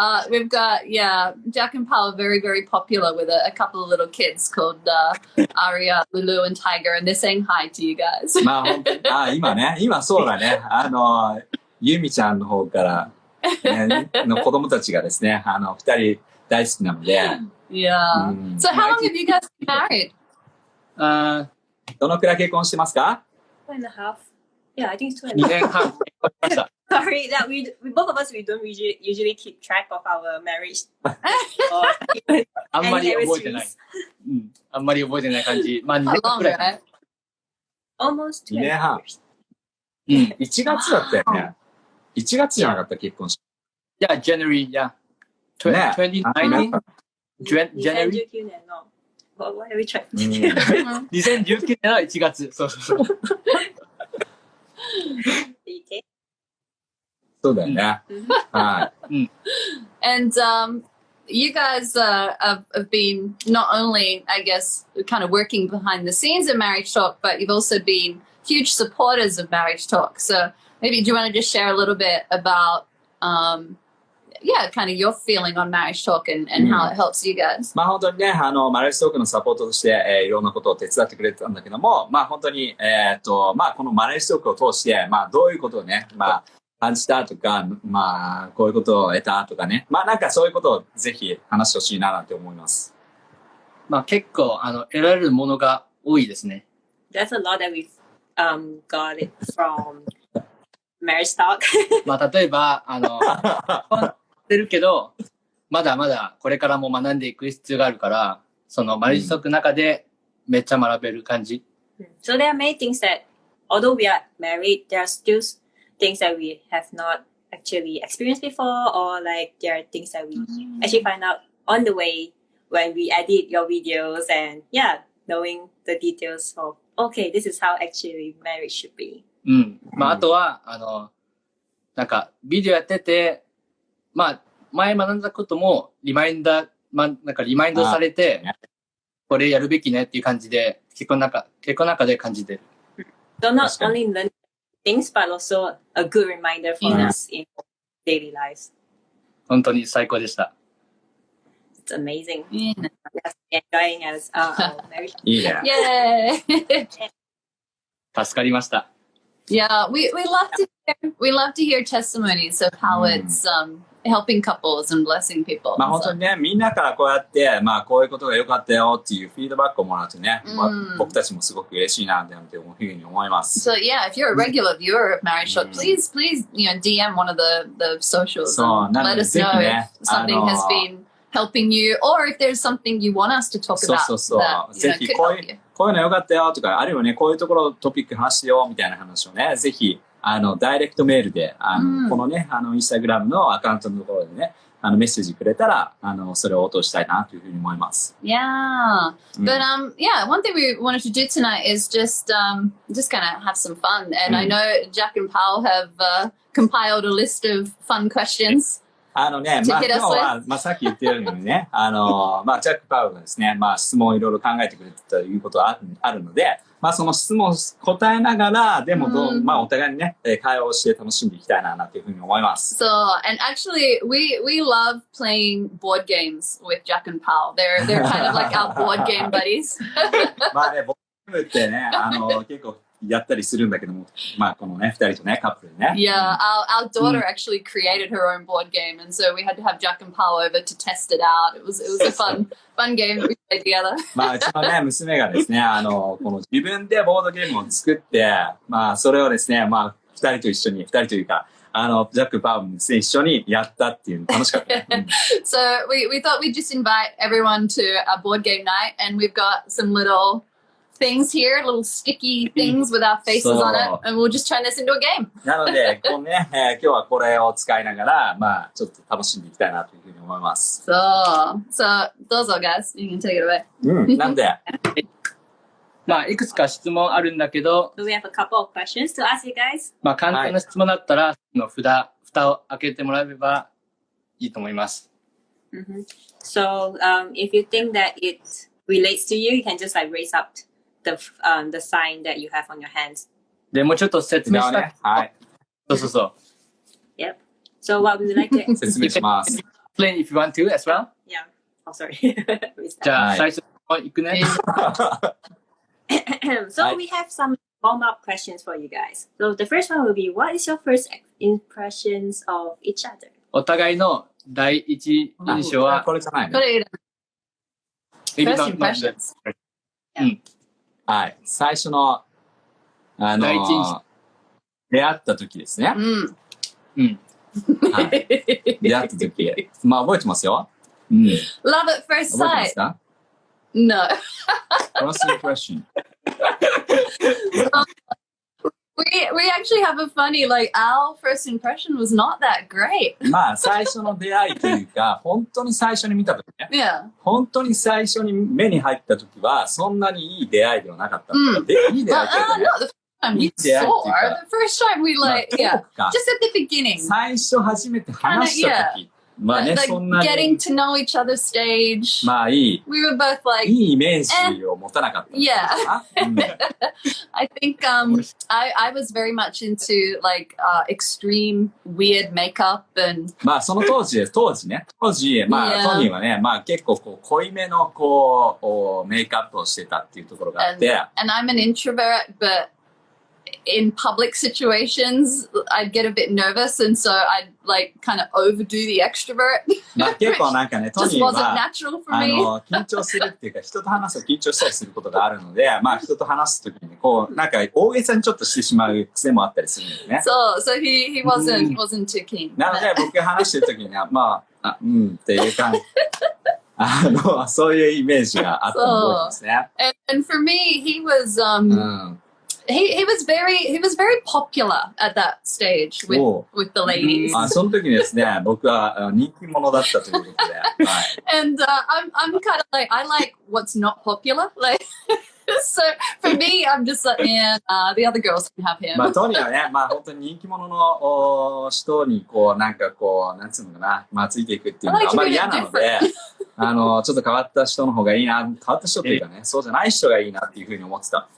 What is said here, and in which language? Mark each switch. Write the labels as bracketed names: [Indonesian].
[English] We've got, Jack and Paul are very, very popular with a couple of little kids called Aria, Lulu, and Tiger, and they're saying hi to you guys. [Japanese] まあ本当に、今そうだね、ゆみちゃんの方から、の子供たちがですね、二人大好きなので。 [English] Yeah. So how long have you guys been married? [Japanese] どのくらい結婚してますか？ [English] 2.5. Yeah, I think it's 2.5. [Japanese] 2年半結婚しました。 [English] Sorry, that we both of us we don't usually keep track of our marriage. [Japanese] あんまり覚えてない。あんまり覚えてない感じ。まあ2年くらい。 [English] Almost 2 [Japanese] 2年半。 [English] years. [Japanese] 1月だったよね。 1月じゃなかった、結婚式。 [English] Yeah, January, yeah. [Japanese] ね [English] 2019? January? [Japanese] 2019年の [English] What are we trying to do? [Japanese] 2019年の1月。そうそうそう。 [English] Okay. [Japanese] そうだよね。は [English] And you guys have been not only, I guess, kind of working behind the scenes of Marriage Talk, but you've also been huge supporters of Marriage Talk. So maybe do you want to just share a little bit about, kind of your feeling on Marriage Talk and how it helps you guys? [Japanese] まあ本当にね、マレージトークのサポートとして、いろんなことを手伝ってくれてたんだけども、まあ本当に、まあこのマレージトークを通して、まあどういうことをね、まあ感じたとか、まあこういうことを得たとかね、まあなんかそういうことをぜひ話してほしいななんて思います。まあ結構、得られるものが多いですね。 [English] That's a lot that we've got it from Marriage Talk. [Japanese] まあ例えば、してるけど、まだまだこれからも学んでいく必要があるから、そのマレージトークの中でめっちゃ学べる感じ。 [English] So there are many things that, although we are married, there are still things that we have not actually experienced before, or like there are things that we actually find out on the way when we edit your videos and knowing the details of, okay, this is how actually marriage should be. [Japanese] まああとは、なんかビデオやってて、まあ前学んだこともリマインドされて、これやるべきねっていう感じで、結構の中で感じてる。 [English] So not only learn things, but also a good reminder for us in daily lives. [Japanese] 本当に最高でした。 [English] It's amazing. Enjoying as our marriage. [Japanese] いいね。 [English] Yay! [Japanese] 助かりました。 [English] Yeah, we love to hear testimonies of how it's helping couples and blessing people. [Japanese] まあ本当にね、みんなからこうやって、まあこういうことが良かったよっていうフィードバックをもらうとね、まあ、僕たちもすごく嬉しいなっていうふうに思います。 [English] So yeah, if you're a regular viewer of Marriage Talk, please, DM one of the socials and let us know if something has been helping you, or if there's something you want us to talk about that could help you. [Japanese] こういうの良かったよとか、あるいはね、こういうところトピック話してよみたいな話をね、ぜひ、ダイレクトメールで、このね、インスタグラムのアカウントのところでね、メッセージくれたら、それを応答したいなというふうに思います。 [English] Yeah. But, one thing we wanted to do tonight is just kind of have some fun. And I know Jack and Paul have compiled a list of fun questions. [Japanese] まあ今日は、まあさっき言ってるようにね、まあジャック・パウがですね、まあ質問をいろいろ考えてくれてたということはあるので、まあその質問を答えながら、でもまあお互いにね、会話をして楽しんでいきたいなというふうに思います。 [English] So, and actually, we love playing board games with Jack and Paul. They're kind of like our board game buddies. [Japanese] まあね、ボードゲームってね、結構やったりするんだけども、まあこのね、二人とね、カップルでね。 [English] Yeah, our daughter actually created her own board game, and so we had to have Jack and Paul over to test it out. It was a fun game that we played together. [Japanese] まあうちのね、娘がですね、この自分でボードゲームを作って、まあそれをですね、まあ二人というか、ジャック・パウもですね、一緒にやったっていう楽しかった、ね。 [English] So we thought we'd just invite everyone to a board game night, and we've got some little things here, little sticky things with our faces on it, and we'll just turn this into a game. [Japanese] なので、このね、今日はこれを使いながら、まあちょっと楽しんでいきたいなというふうに思います。 [English] So [Japanese] どうぞ [English] guys, you can take it away. [Japanese] なんで、まあいくつか質問あるんだけど、 [English] So we have a couple of questions to ask you guys. [Japanese] まあ簡単な質問だったら、蓋を開けてもらえればいいと思います。 [English] So if you think that it relates to you, you can just like raise up the sign that you have on your hands. [Japanese] で、もうちょっと説明したい。はい。そう。 [English] Yep. So what would you like to [Japanese] 説明します。 [English] explain if you want to as well? Yeah. Oh, sorry. [Japanese] じゃあ、最初のいくね。 [English] So we have some warm-up questions for you guys. So the first one will be, what is your first impressions of each other? [Japanese] お互いの第一印象は、これじゃないこね。 [English] れ First impressions. [Japanese] はい。最初の、第一印象。出会った時ですね。はい。出会った時。まあ覚えてますよ。 [English] Love at first [Japanese] 覚えてま [English] sight. [Japanese] すか [English] No. First impression. We actually have a funny, like, our first impression was not that great. [Japanese] まあ、最初の出会いというか、本当に最初に見たときね。 [English] Yeah. [Japanese] 本当に最初に目に入ったときは、そんなにいい出会いではなかったんだ。で、いい出会いだよね。 [English] No, the first time we saw her, the first time we like, yeah, just at the beginning. [Japanese] 最初初めて話したとき。まあね、 [English] like [Japanese] そんなに。 [English] getting to know each other's stage. [Japanese] まあいい。 [English] We were both like, [Japanese] いいイメージを持たなかった。 [English] Yeah. I think I was very much into like extreme weird makeup and [Japanese] まあその当時、まあ [English] Yeah. [Japanese] トニーはね、まあ結構こう濃いめのこうメイクアップをしてたっていうところがあって。 [English] and I'm an introvert, but in public situations, I'd get a bit nervous, and so I'd like kind of overdo the extrovert. [Japanese] まあ結構なんかね、ト [English] Just [Japanese] ニー [English] wasn't [Japanese] は [English] natural for me. [Japanese] 緊張するっていうか、人と話すと緊張したりすることがあるので、まあ人と話すときにこう、なんか大げさにちょっとしてしまう癖もあったりするんだよね。 [English] So he wasn't too keen. [Japanese] なので僕が話してるときには、まあ、っていう感じ。そういうイメージがあったの覚えてますね。 [English] And for me, he was he was very popular at that stage with the ladies. [Japanese] その時にですね、僕は人気者だったということで。はい、 [English] And I'm kind of like, I like what's not popular. Like, so for me, I'm just like, yeah, the other girls can have him. [Japanese] まあトニーはね、まあ本当に人気者の人にこう、なんかこう、なんつうのかな、まあついていくっていうのがあんまり嫌なので、ちょっと変わった人の方がいいな、変わった人っていうかね、そうじゃない人がいいなっていうふうに思ってた。